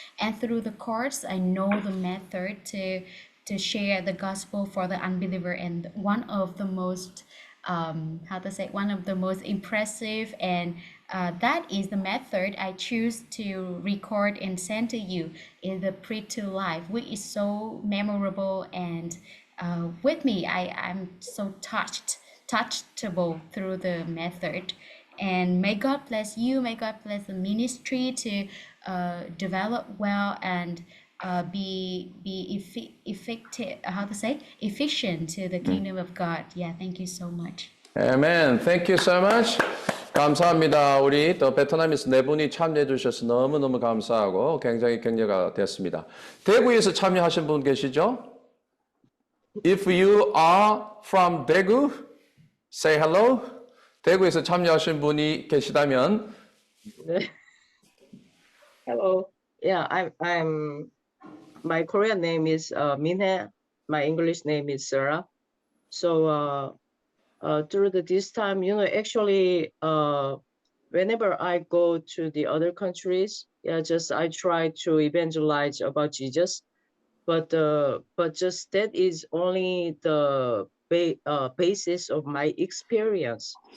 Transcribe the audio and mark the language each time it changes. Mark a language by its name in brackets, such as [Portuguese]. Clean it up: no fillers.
[English] And through the course I know the method to share the gospel for the unbeliever, and one of the most one of the most impressive, and that is the method I choose to record and send to you, is the Preach to Life, which is so memorable, and with me I'm so touchable through the method. And may God bless you, may God bless the ministry to develop well and be effective, efficient to the kingdom of God. Yeah, thank you so much. Amen. Thank you so much. [Korean] 감사합니다. 우리 또 베트남에서 네 분이 참여해 주셔서 너무너무 감사하고 굉장히 격려가 됐습니다. 대구에서 참여하신 분 계시죠? [English] If you are from Daegu, say hello. [Korean] 대구에서 참여하신 분이 계시다면 [English] Hello. Yeah, I'm my Korean name is Minhe. My English name is Sarah. So through this time, actually, whenever I go to the other countries, I try to evangelize about Jesus, but just that is only the basis of my experience.